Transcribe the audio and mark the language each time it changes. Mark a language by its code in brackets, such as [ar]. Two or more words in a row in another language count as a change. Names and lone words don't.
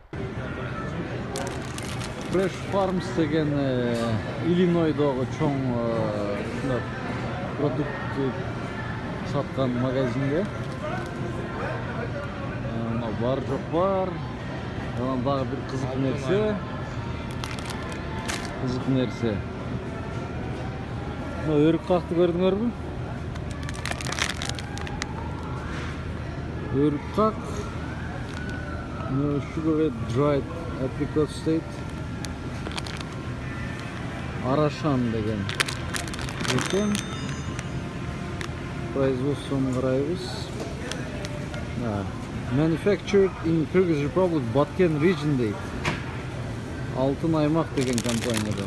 [ky] Fresh Farms деген Иллинойдогу чоң продукт саткан магазинде бар жок бар. Анан дагы бир кызык нерсе. Өрүк какты көрдүңөрбү? Өрүк как [en] sugar dried apricot state. [ky] Арашан деген екен. Производствоны карайбыз. [en] Manufactured in Kyrgyz Republic, Batken region дейт. [ky] Алтын аймак деген компаниядан.